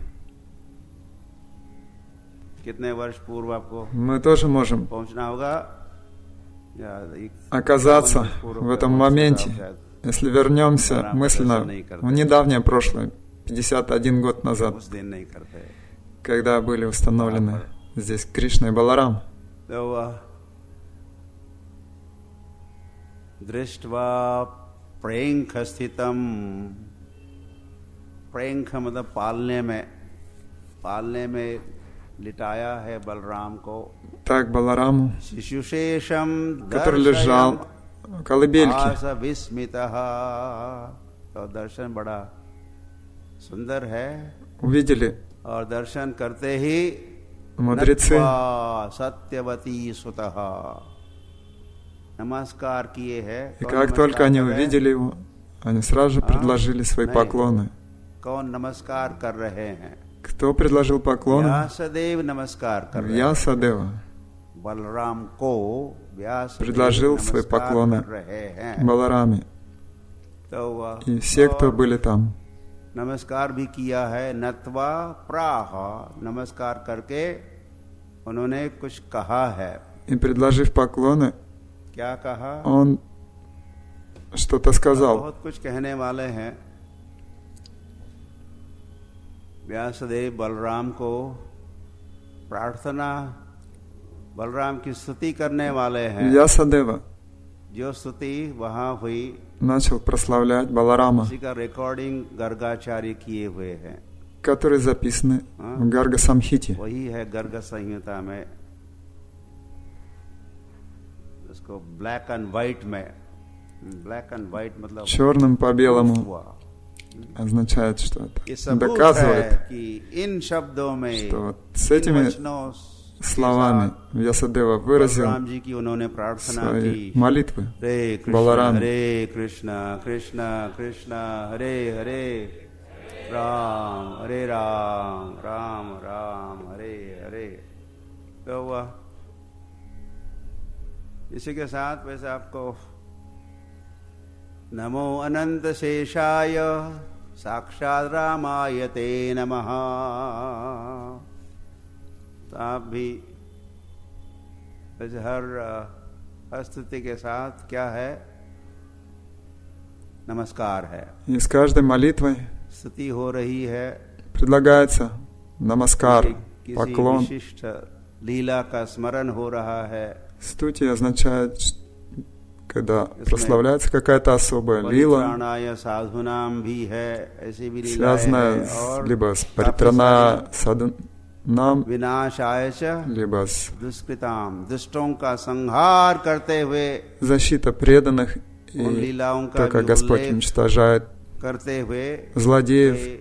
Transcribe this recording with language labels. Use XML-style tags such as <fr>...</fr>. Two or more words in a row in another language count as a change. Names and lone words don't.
<ru>Мы тоже можем оказаться в этом моменте, если вернемся мысленно в недавнее прошлое, 51 год назад, когда были установлены здесь Кришна и Баларам.</ru> <sa>दृष्ट्वा प्रेंख स्थितम,</sa> <hi>प्रेंख मतलब पालने में लिटाया है बलराम को.</hi> <ru>Так Балараму,</ru> <sa>शिशुशेषम,</sa> <ru>который лежал в колыбельке.</ru> <hi>तो दर्शन बड़ा सुंदर है.</hi> <ru>Увидели</ru> <hi>और दर्शन करते ही</hi> <ru>мудрецы,</ru> <sa>सत्यवती सुतः,</sa> <hi>नमस्कार किए हैं.</hi> <ru>и как только они увидели его, они сразу же предложили свои поклоны.</ru> <hi>कौन नमस्कार कर रहे हैं?</hi> <ru>Кто предложил поклоны?</ru> <hi>व्यासदेव नमस्कार कर रहे हैं.</hi> <ru>Вьясадева</ru> <hi>बलराम को व्यासदेव</hi> <ru>предложил свои поклоны Балараме. И все, кто были там,</ru> <hi>नमस्कार भी किया है.</hi> <sa>नत्वा प्राह,</sa> <hi>नमस्कार करके उन्होंने कुछ कहा है.</hi> <ru>и предложив поклоны,</ru> <hi>क्या कहा?</hi> <ru>он что-то сказал.</ru> <hi>बहुत कुछ कहने वाले हैं. व्यासदेव बलराम को प्रार्थना, बलराम की स्तुति करने वाले हैं.</hi> <ru>Вьясадева</ru> <hi>जो स्तुति वहाँ हुई,</hi> <ru>начал прославлять Баларама,</ru> <hi>इसी का रिकॉर्डिंग गर्गाचार्य किए हुए हैं,</hi> <ru>которые записаны в Гарга Самхите.</ru> <hi>वही है गर्ग संहिता में. उसको</hi> <en>black and white</en> <hi>में,</hi> <en>black and white</en> <hi>मतलब</hi> <ru>Черным по белому означает, что это доказывает, что вот с этими словами Вьясадева выразил свои молитвы Балараме. Харе Кришна, Кришна Кришна, Харе Харе, Рам Харе Рам, Рам Рам, Харе Харе.</ru> <hi>तो इसी के साथ वैसे आपको</hi> <sa>नमो अनंत शेषाय साक्षात रामाय ते नमः.</sa> <hi>तो आप भी हर स्तुति के साथ क्या है? नमस्कार है.</hi> <ru>И с каждой молитвой</ru> <hi>स्तुति हो रही है,</hi> <ru>предлагается намаскар, поклон.</ru> <hi>विशिष्ट लीला का स्मरण हो रहा है.</hi> <ru>Стути означает, когда прославляется какая-то особая лила, связанная либо с</ru> <sa>परित्राण साधनम्,</sa> <ru>либо с защитой преданных, и так как Господь уничтожает злодеев.</ru>